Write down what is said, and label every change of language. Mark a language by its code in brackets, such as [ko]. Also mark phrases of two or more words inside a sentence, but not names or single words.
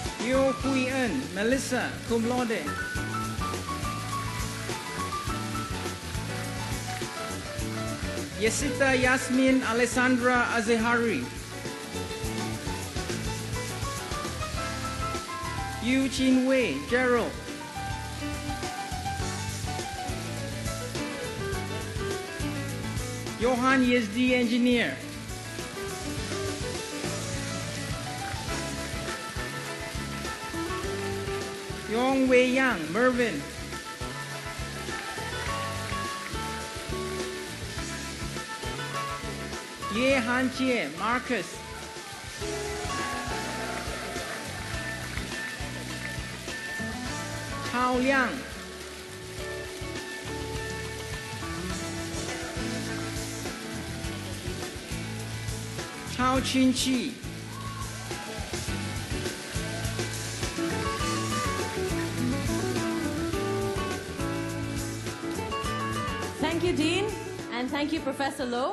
[en] Teo Hui En, Melissa, [la] cum laude. [en] Yesita Yasmin Alessandra Azehari. Yu Chin Wei, Gerald. Johan Yezdi, engineer. Yong Wei Yang, Mervin. Ye Han Jie, Marcus. Chao Liang. Chao Chin Chi. Thank you, Dean, and thank you, Professor Loh.